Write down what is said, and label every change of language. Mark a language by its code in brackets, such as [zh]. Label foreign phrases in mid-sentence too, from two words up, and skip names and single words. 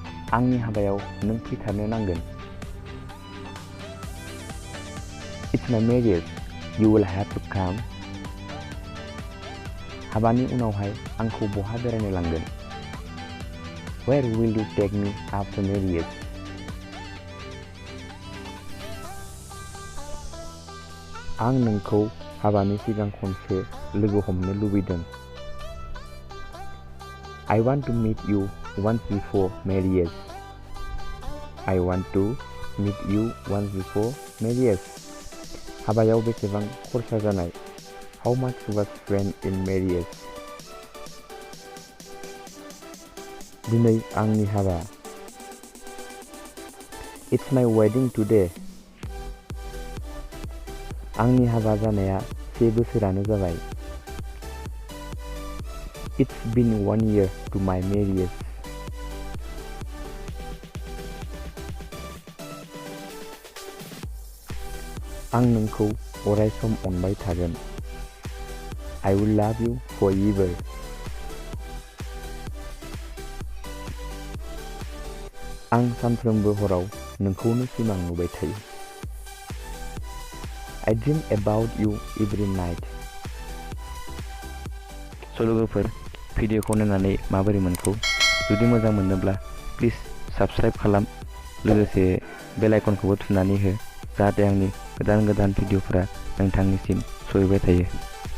[brx] आंनि हाबायाव नों फैथारनो नांगोन। [en] It's my marriage. You will have to come. [brx] हाबानि उनावहाय आंखौ बहा बेरायनो लांगोन? [en] Where will you take me after marriage? [brx] आं नोंखौ हाबानि सिगां खनसे लोगो हमनो लुबैदों। [en] I want to meet you once before marriage. I want to meet you once before marriage. [brx] हाबायाव बेसेबां खरसा जानाय? [en] How much was spent in marriage? [brx] दिनै आंनि हाबा। [en] It's my wedding today. [brx] आंनि हाबा जानाया 1 बोसोरानो जाबाय। [en] It's been 1 year to my marriage. [brx] आं नोंखौ अरायसम अनबाय थागोन। [en] I will love you forever. [brx] आं सानफ्रोमबो हराव नोंखौनो सिमां नुबाय थायो। [en] I dream about you every night. [brx] लोगोफोर, भिडिअखौ नायनानै माबोरै मोनखो? जुदि मोजां मोनोब्ला [en] please subscribe [brx] खालाम, लोगोसे [en] bell icon [brx] थुनानै हो, जाहाथे आंनि गोदान भिडिअफोरा नोंथांनिसिम सहैबाय थायो।